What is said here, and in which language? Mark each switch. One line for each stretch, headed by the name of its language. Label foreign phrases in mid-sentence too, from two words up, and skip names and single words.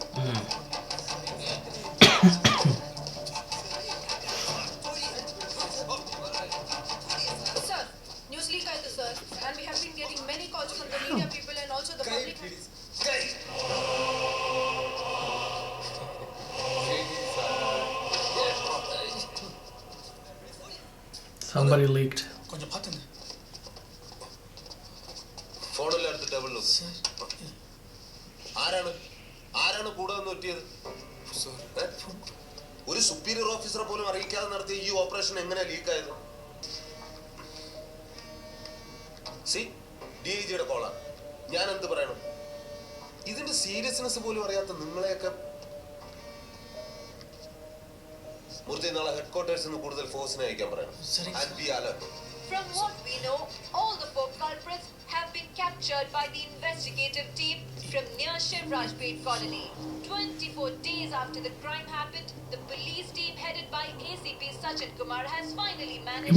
English: Sir, news leak ಆಯ್ತು sir, and we have been getting many calls from the media people and also the public. Somebody leaked.
Tamil: கொஞ்சம் பாத்துங்க.
Malayalam: ഫോണിൽ അടുത്ത ടേബിളിൽ ആരാണ് കൂടെ വന്ന് ഒറ്റിയത്? ഒരു സുപ്പീരിയർ ഓഫീസറെ പോലും അറിയിക്കാതെ നടത്തിയ ഈ ഓപ്പറേഷൻ എങ്ങനെ ലീക്കായത്? DIGയുടെ കോളാണ്. ഞാൻ എന്ത് പറയണം? ഇതിന്റെ സീരിയസ്നെസ് പോലും അറിയാത്ത നിങ്ങളെയൊക്കെ മൂർത്തി നാളെ ഹെഡ്ക്വാർട്ടേഴ്സിൽ നിന്ന് കൂടുതൽ ഫോഴ്സിനെ അയക്കാൻ പറയണം.
English: And be alert. From what we know, all the four culprits have been captured by the investigative team from near Shivraj Pet colony. 24 days after the crime happened, the police team headed by ACP Sachin Kumar has finally managed.